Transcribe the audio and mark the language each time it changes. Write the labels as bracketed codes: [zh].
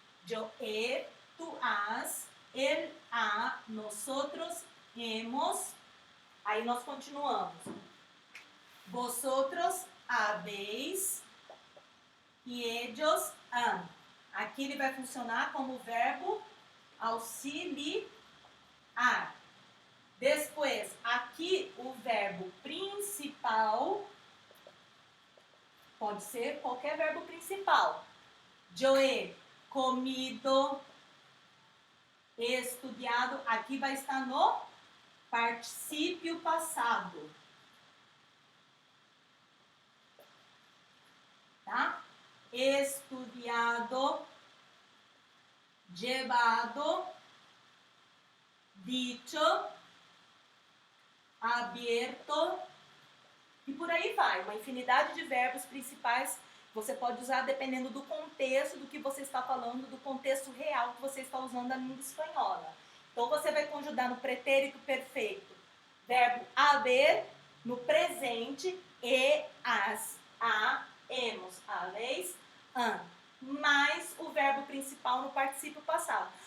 [es] Yo he, tu has, él ha, nosotros hemos. [pt] Aí nós continuamos. [es] Vosotros habéis [pt] e [es] ellos han. [pt] Aqui ele vai funcionar como verbo auxiliar. Depois, aqui o verbo principal, pode ser qualquer verbo principal. [es] Yo he comido, estudiado, [pt] aqui vai estar no particípio passado. Tá? [es] Estudiado, llevado, dicho, abierto [pt] e por aí vai. Uma infinidade de verbos principais você pode usar dependendo do contexto do que você está falando, do contexto real que você está usando a língua espanhola. Então, você vai conjugar no pretérito perfeito verbo haber no presente e as, a, [es] hemos, habéis, han, [pt] mais o verbo principal no particípio passado.